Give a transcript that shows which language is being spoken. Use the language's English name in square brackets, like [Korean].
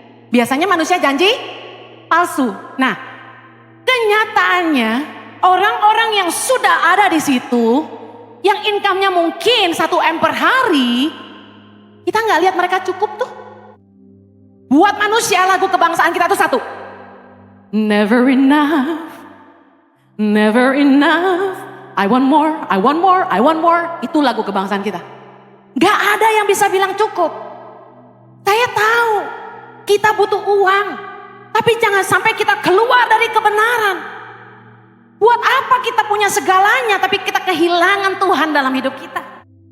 [Indonesian] Biasanya manusia janji palsu. Nah, kenyataannya orang-orang yang sudah ada di situ, yang income-nya mungkin 1M per hari, kita nggak lihat mereka cukup tuh. Buat manusia lagu kebangsaan kita tuh satu. [English] Never enough, never enough. I want more, I want more, I want more. [Indonesian] Itu lagu kebangsaan kita. Gak ada yang bisa bilang cukup. Saya tahu kita butuh uang, tapi jangan sampai kita keluar dari kebenaran. Buat apa kita punya segalanya tapi kita kehilangan Tuhan dalam hidup kita?